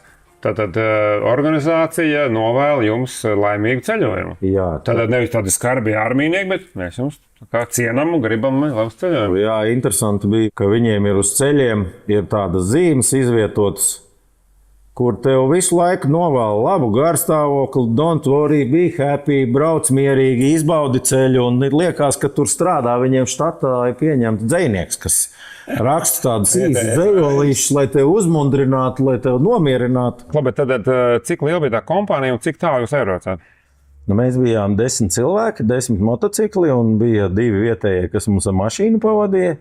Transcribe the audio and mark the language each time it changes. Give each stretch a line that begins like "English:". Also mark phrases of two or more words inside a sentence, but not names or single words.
Latvian: Tātad organizācija novēl jums laimīgu ceļojumu. Jā. Tātad nevis tādi skarbi armijnieki, bet mēs jums kā cienam un gribam labs ceļojumu. Jā, interesanti bija, ka viņiem ir uz ceļiem ir tādas zīmes izvietotas, kur tev visu laiku novēl labu garstāvokli,
English: don't worry, be happy,
Latvian: brauc mierīgi, izbaudi ceļu. Un liekas, ka tur strādā viņiem štatā ir pieņemts dzejnieks, kas raksta tādas īstas dzejolīšas, lai tevi uzmundrinātu, lai tevi nomierinātu. Labi, tad cik liela bija tā kompānija un cik tālu jūs aizbraucāt? Mēs bijām 10 cilvēki, 10 motocikli un bija 2 vietējie, kas mums ar mašīnu pavadīja.